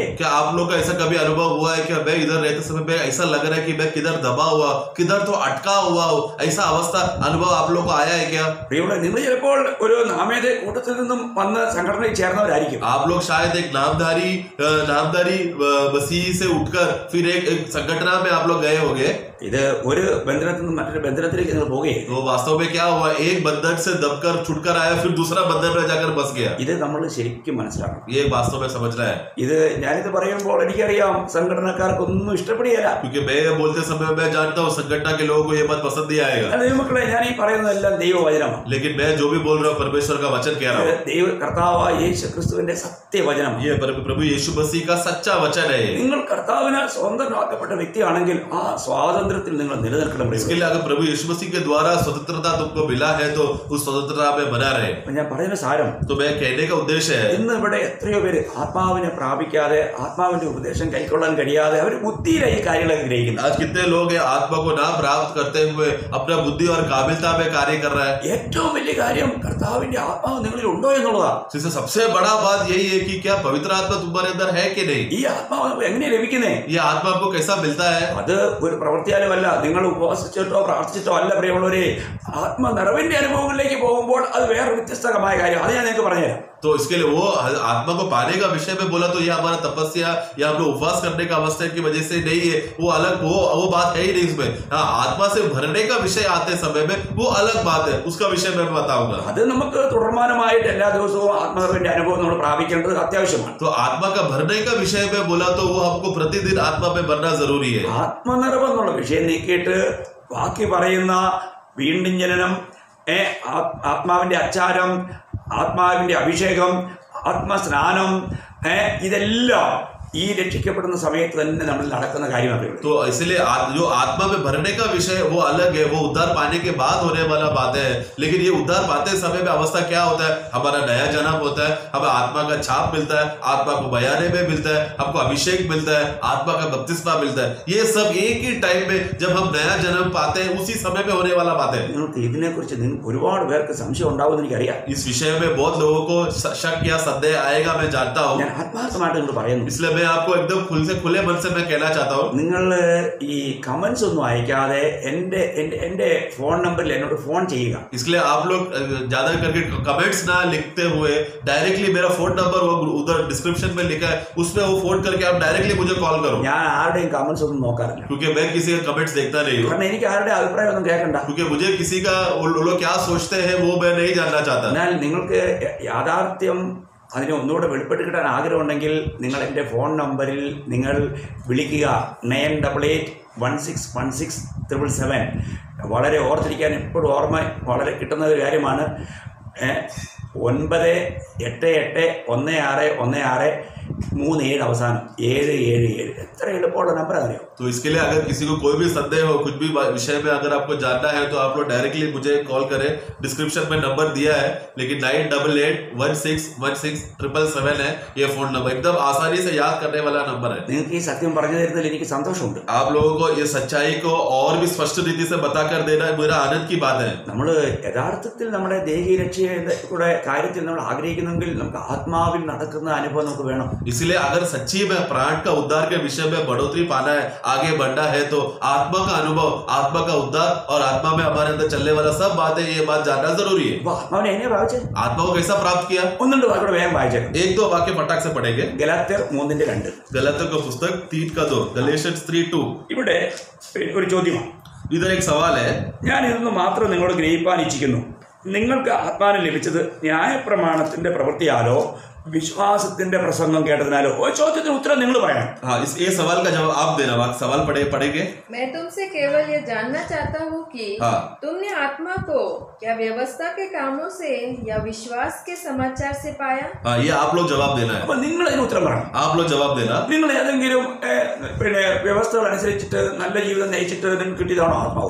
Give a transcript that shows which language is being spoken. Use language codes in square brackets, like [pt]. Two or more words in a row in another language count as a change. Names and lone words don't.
[hi] क्या आप लोग का ऐसा कभी अनुभव हुआ है कि मैं इधर रहते समय में ऐसा लग रहा है कि मैं किधर दबा हुआ, किधर तो अटका हुआ हो, ऐसा अवस्था अनुभव आप लोग को आया है क्या? [ml] നിങ്ങൾ ചിലപ്പോൾ ഒരു നാമേത കൂട്ടത്തിൽ നിന്നും വന്ന് സംഘടനയിൽ ചേർന്നവരായിരിക്കും. [hi] आप लोग शायद एक नामधारी मसीह से उठकर फिर एक संगठन में आप लोग गए होंगे। [ml] ഇത് ഒരു ബന്ധനത്തിൽ നിന്ന് മറ്റൊരു ബന്ധനത്തിലേക്ക് നിങ്ങൾ പോകുകയും [hi] तो वास्तव में क्या हुआ, एक बंधन से दबकर छुटकर आया, फिर दूसरा बंधन में जाकर बस गया। [ml] ഇത് നമ്മൾ ശരിക്കും മനസ്സിലാക്കണം. [hi] ये वास्तव में समझना है, [ml] ഇത് ഞാനിത് പറയുമ്പോൾ എനിക്കറിയാം സംഘടനക്കാർക്കൊന്നും ഇഷ്ടപ്പെടുകയില്ല. [hi] क्योंकि मैं ये बोलते समय मैं जानता हूँ संगठन के लोगों को ये बात पसंद नहीं आएगा, [ml] ദൈവമക്കളെ, ഞാൻ ഈ പറയുന്നതെല്ലാം ദൈവവചനമാണ്. [hi] लेकिन मैं जो भी बोल रहा हूँ परमेश्वर का वचन कह रहा हूँ। [ml] ദൈവ കർത്താവായ യേശു ക്രിസ്തുവിന്റെ സത്യവചനം. [hi] ये प्रभु यीशु मसीह का सच्चा वचन है। [ml] നിങ്ങൾ കർത്താവിനാൽ സ്വതന്ത്രമാക്കപ്പെട്ട വ്യക്തിയാണെങ്കിൽ ആ സ്വാതന്ത്ര്യത്തിൽ നിങ്ങൾ നിലനിൽക്കണം. [hi] इसके लिए अगर प्रभु यीशु मसीह के द्वारा स्वतंत्रता तुमको मिला है तो उस स्वतंत्रता में बना रहे। [ml] ഞാൻ പറയുന്ന സാരം, [hi] तो मैं कहने का उद्देश्य है, [ml] ഇന്ന് ഇവിടെ എത്രയോ പേര് ആത്മാവിനെ പ്രാപിക്കാതെ ആത്മാവിന്റെ ഉപദേശം കൈക്കൊള്ളാൻ കഴിയാതെ അവർ ബുദ്ധിയിലെ ഈ കാര്യങ്ങളൊക്കെ ഗ്രഹിക്കുന്നത്. [hi] आज कितने लोग हैं आत्मा को ना प्राप्त करते हुए अपना बुद्धि और काबिलता में कार्य कर रहा है। [ml] ഏറ്റവും വലിയ കാര്യം കർത്താവിന്റെ ആത്മാവ് നിങ്ങളിൽ ഉണ്ടോ എന്നുള്ളതാണ്. [hi] जिससे सबसे बड़ा बात यही है कि क्या पवित्र आत्मा तुम्हारे अंदर है कि नहीं। [ml] ഈ ആത്മാവ് നമുക്ക് എങ്ങനെ ലഭിക്കുന്നേ? [hi] ये आत्मा आपको कैसा मिलता है? [ml] അത് ഒരു പ്രവൃത്തിയാലുമല്ല, നിങ്ങൾ ഉപവസിച്ചിട്ടോ പ്രാർത്ഥിച്ചിട്ടോ അല്ല. പ്രിയമുള്ളവരെ, ആത്മ നിറവിന്റെ അനുഭവങ്ങളിലേക്ക് പോകുമ്പോൾ അത് വേറെ വ്യത്യസ്തമായ കാര്യം. അത് ഞാൻ നിങ്ങൾക്ക് പറഞ്ഞുതരാം. [hi] तो इसके लिए वो आत्मा को पाने का विषय में बोला तो ये हमारा तपस्या या हम लोग उपवास करने का अवस्था की वजह से नहीं है, वो अलग वो बात है ही नहीं इसमें। हाँ, आत्मा से भरने का विषय आते समय में वो अलग बात है, उसका विषय मैं बताऊंगा। [ml] അത് നമുക്ക് തുടർമാനമായിട്ട് എല്ലാ ദിവസവും ആത്മനിറവിന്റെ അനുഭവം നമ്മൾ പ്രാപിക്കേണ്ടത് അത്യാവശ്യമാണ്. [hi] तो आत्मा का भरने का विषय में बोला तो वो हमको प्रतिदिन आत्मा में भरना जरूरी है। [ml] ആത്മനിറവ് എന്നുള്ള വിഷയം നീക്കിയിട്ട് ബാക്കി പറയുന്ന വീണ്ടും ജനനം, ആത്മാവിന്റെ അച്ചാരം, ആത്മാവിന്റെ അഭിഷേകം, ആത്മസ്നാനം, ഇതെല്ലാം ഈ രക്ഷിക്കപ്പെടുന്ന സമയത്ത് തന്നെ നമ്മൾ നടക്കുന്ന കാര്യമാണ്. [hi] तो इसलिए जो आत्मा में भरने का विषय वो अलग है, वो उद्धार पाने के बाद होने वाला बात है। लेकिन ये उद्धार पाते समय में अवस्था क्या होता है, हमारा नया जन्म होता है, हमें आत्मा का छाप मिलता है, आत्मा को बयाने में मिलता है, हमको अभिषेक मिलता है, आत्मा का बपतिस्मा मिलता है। ये सब एक ही टाइम में जब हम नया जन्म पाते हैं उसी समय में होने वाला बात है। [ml] നിങ്ങൾക്ക് ഇതിനെക്കുറിച്ച് ഒരുപാട് പേർക്ക് സംശയം ഉണ്ടാവുമെന്ന് എനിക്കറിയാം. [hi] इस विषय में बहुत लोगों को शक या संदेह आएगा, मैं जानता हूँ। [ml] ഞാൻ ആത്മാർത്ഥമായിട്ട് നിങ്ങൾ പറയുന്നു. [hi] इसलिए मैं आपको एकदम खुले मन से मैं कहना चाहता हूँ, [ml] നിങ്ങൾ ഈ കമന്റ്സ് ഒന്നും അയക്കാതെ എന്റെ [en] phone numberil [ml] എന്നോട് ഫോൺ ചെയ്യുക. [hi] इसलिए आप लोग ज्यादा करके कमेंट्स ना लिखते हुए डायरेक्टली मेरा [en] phone number [hi] वो उधर डिस्क्रिप्शन में लिखा है, उसमें वो फोन करके आप डायरेक्टली मुझे कॉल करो। [ml] ഞാൻ ആരുടെയും കമന്റ്സ് ഒന്നും നോക്കാറില്ല. [hi] क्योंकि मैं किसी का कमेंट्स देखता नहीं हूँ, [ml] കാരണം എനിക്ക് ആരുടെ അഭിപ്രായം ഒന്നും കേൾക്കണ്ട. [hi] क्योंकि मुझे किसी का वो लोग क्या सोचते हैं वो मैं नहीं जानना चाहता। [ml] എന്നാൽ നിങ്ങൾക്ക് യാഥാർത്ഥ്യം അതിനെ ഒന്നുകൂടെ വെളിപ്പെട്ട് കിട്ടാൻ ആഗ്രഹമുണ്ടെങ്കിൽ നിങ്ങൾ എൻ്റെ [en] phone numberil [ml] നിങ്ങൾ വിളിക്കുക 9881616777. വളരെ ഓർത്തിരിക്കാൻ എപ്പോഴും ഓർമ്മ വളരെ കിട്ടുന്ന ഒരു കാര്യമാണ്. 98861637 അവസാനം 777. എത്ര എളുപ്പമുള്ള നമ്പർ അറിയോ? [hi] तो इसके लिए अगर किसी को कोई भी संदेह हो, कुछ भी विषय में अगर आपको जानना है, तो आप लोग डायरेक्टली मुझे कॉल करें. डिस्क्रिप्शन में नंबर दिया है, लेकिन 9881616777 है ये [en] phone number. [hi] एकदम आसानी से याद करने वाला नंबर है. [ml] നിങ്ങൾക്ക് ഈ സത്യം പറഞ്ഞു തരുന്നതിൽ എനിക്ക് സന്തോഷമുണ്ട്. [hi] आप लोगों को ये सच्चाई को और भी स्पष्ट रीति से बताकर देना मेरा आनंद की बात है. [ml] നമ്മൾ യഥാർത്ഥത്തിൽ നമ്മുടെ ദേഹീയ രക്ഷയുടെ കാര്യത്തിൽ നമ്മൾ ആഗ്രഹിക്കുന്നെങ്കിൽ നമുക്ക് ആത്മാവിൽ നടക്കുന്ന അനുഭവം നമുക്ക് വേണം. [hi] इसलिए अगर सच्ची में प्राण का उद्धार के विषय में बढ़ोतरी पाना है, आगे बढ़ना है, तो आत्मा का अनुभव, आत्मा का उद्धार और आत्मा में हमारे अंदर चलने वाला सब बातें, ये बात जानना जरूरी है. [ml] ആത്മാവിനെ എങ്ങനെ പ്രാപിച്ചത്? [hi] आत्मा को कैसा प्राप्त किया? [ml] 1-2 വാക്യോടെ വേഗം വായിച്ചേക്കാം. [hi] एक दो वाक्य फटाक से पढ़ेंगे. [ml] ഗലാത്യർ 3:2. [hi] गलातियों का पुस्तक 3:2, गलेशियंस 3:2. [ml] ഇവിടെ ഒരു ചോദ്യമാണ്. [hi] इधर एक सवाल है. [ml] ഞാൻ ഇതൊന്ന് മാത്രം നിങ്ങളോട് ഗ്രഹിപ്പാൻ ഇച്ഛിക്കുന്നു. നിങ്ങൾക്ക് ആത്മാവിനെ ലഭിച്ചത് ന്യായപ്രമാണത്തിന്റെ പ്രവൃത്തിയാലോ വിശ്വാസത്തിന്റെ പ്രസംഗം കേട്ടതിനാലോ? ചോദ്യത്തിന് ഉത്തരം നിങ്ങൾ പറയണം. [hi] हाँ, ये सवाल का जवाब आप देना. सवाल पढ़ेंगे. मैं तुमसे केवल ये जानना चाहता हूँ कि तुमने आत्मा को क्या व्यवस्था के कामों से या विश्वास के समाचार से पाया? हाँ, ये आप लोग जवाब देना है. [ml] അപ്പൊ നിങ്ങൾ അതിന് ഉത്തരം പറയണം. [hi] आप लोग जवाब देना. [ml] നിങ്ങൾ ഏതെങ്കിലും വ്യവസ്ഥകൾ അനുസരിച്ചിട്ട് നല്ല ജീവിതം നയിച്ചിട്ട് നിങ്ങൾക്ക് കിട്ടിയതാണോ ആത്മാവ്?